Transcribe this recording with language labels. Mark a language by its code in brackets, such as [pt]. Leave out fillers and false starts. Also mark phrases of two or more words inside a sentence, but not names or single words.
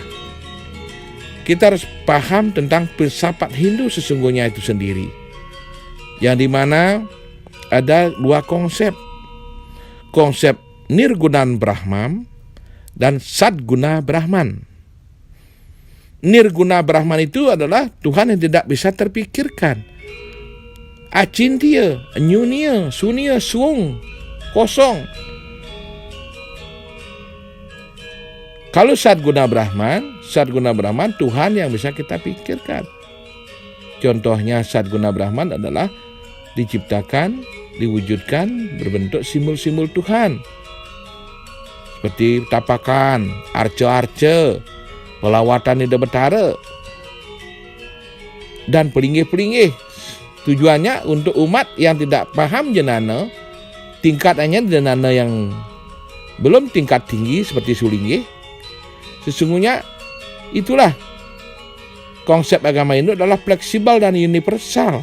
[id] Kita harus paham tentang filsafat Hindu sesungguhnya itu sendiri, yang dimana ada dua konsep. Konsep Nirgunan Brahman dan Sadguna Brahman. Nirguna Brahman itu adalah Tuhan yang tidak bisa terpikirkan. [sa] Acintya, anyunya, sunya, suung, [id] kosong. Kalau Sadguna Brahman Tuhan yang bisa kita pikirkan. Contohnya Sadguna Brahman adalah diciptakan, diwujudkan berbentuk simbol-simbol Tuhan. Seperti tapakan, arca-arca, pelawatan Ida Betara, dan pelinggih-pelinggih. Tujuannya untuk umat yang tidak paham jenana, tingkatannya jenana yang belum tingkat tinggi seperti sulinggih. Sesungguhnya itulah konsep agama Hindu adalah fleksibel dan universal.